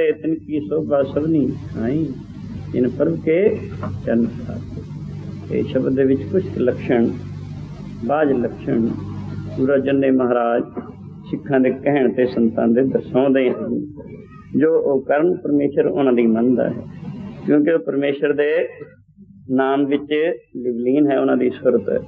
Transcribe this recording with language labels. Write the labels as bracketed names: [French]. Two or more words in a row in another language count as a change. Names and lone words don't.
[Punjabi] ਤਿਨ ਕੀ ਸੋਭਾ ਸਭਨੀ ਆਈ, ਇਨ ਪਰਵ ਕੇ ਚਰਣ ਖਾਤੇ। ਇਹ ਸ਼ਬਦ ਦੇ ਵਿੱਚ ਕੁਝ ਲੱਛਣ, ਬਾਝ ਲੱਛਣ ਗੁਰੂ ਅਰਜਨ ਦੇਵ ਮਹਾਰਾਜ ਸਿੱਖਾਂ ਦੇ ਕਹਿਣ ਤੇ ਸੰਤਾਂ ਦੇ ਦਰਸਾਉਂਦੇ ਹਨ, ਜੋ ਉਹ ਕਰਨ ਪਰਮੇਸ਼ਰ ਉਹਨਾਂ ਦੀ ਮੰਨਦਾ ਹੈ, ਕਿਉਂਕਿ ਉਹ ਪਰਮੇਸ਼ਰ ਦੇ ਨਾਮ ਵਿੱਚ ਲਿਵਲੀਨ ਹੈ, ਉਹਨਾਂ ਦੀ ਸੁਰਤ ਹੈ।